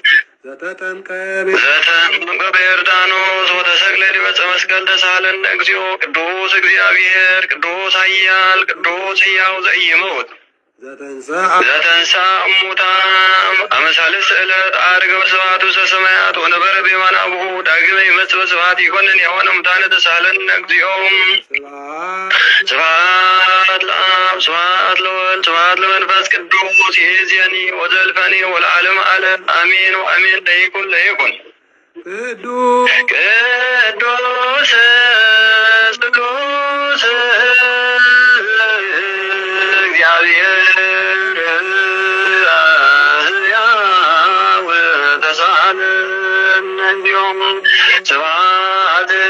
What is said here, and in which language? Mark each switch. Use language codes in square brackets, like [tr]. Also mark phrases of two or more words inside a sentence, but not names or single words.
[gez] ዘተጠምቀ በዮርዳኖስ ወተሰቅለ ዲበ ዕፀ መስቀል ተሳሃለነ እግዚኦ ቅዱስ እግዚአብሔር ቅዱስ ኃያል ቅዱስ ሕያው ዘኢይመውት ዘተንሥአ እሙታን አመ ሣልስት ዕለት ዐርገ በስብሐቱ ውስተ ሰማያት ወነበረ በየማነ አቡሁ ዳግመ ይመጽእ በስብሐት ይኰንን ሕያዋነ እሙታነ ተሳሃለነ እግዚኦ ስብሐት ለአብ ስብሐት ለወልድ ስብሐት ለመንፈስ ቅዱስ ይእዜኒ ወዘልፈኒ ወለዓለመ ዓለም አሜን ወአሜን። ለይኩን ለይኩን ቅዱስ ቅዱስ እግዚአብሔር ሕያው ተሳሃለነ እግዚኦ ስብሐት